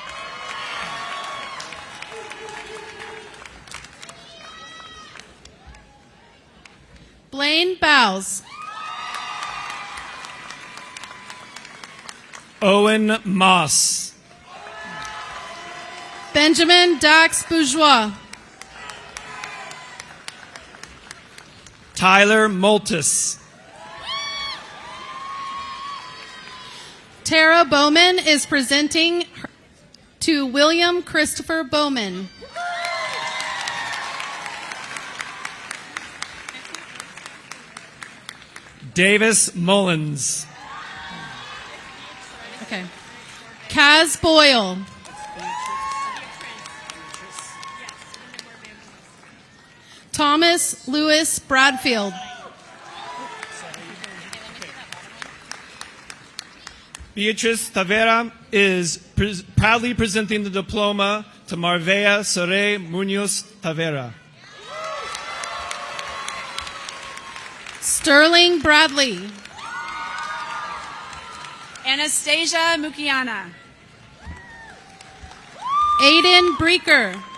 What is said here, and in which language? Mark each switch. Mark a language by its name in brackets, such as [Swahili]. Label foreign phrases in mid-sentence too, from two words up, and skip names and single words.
[English] Blaine Bowes. Owen Moss. Benjamin Dax Bourgeois. Tyler Moltis. Tara Bowman is presenting to William Christopher Bowman. Davis Mullins. Okay. Kaz Boyle. Thomas Lewis Bradfield. Beatrice Tavera is proudly presenting the diploma to Marvea Sore Munoz Tavera. Sterling Bradley. Anastasia Mukiana. Aiden Breaker.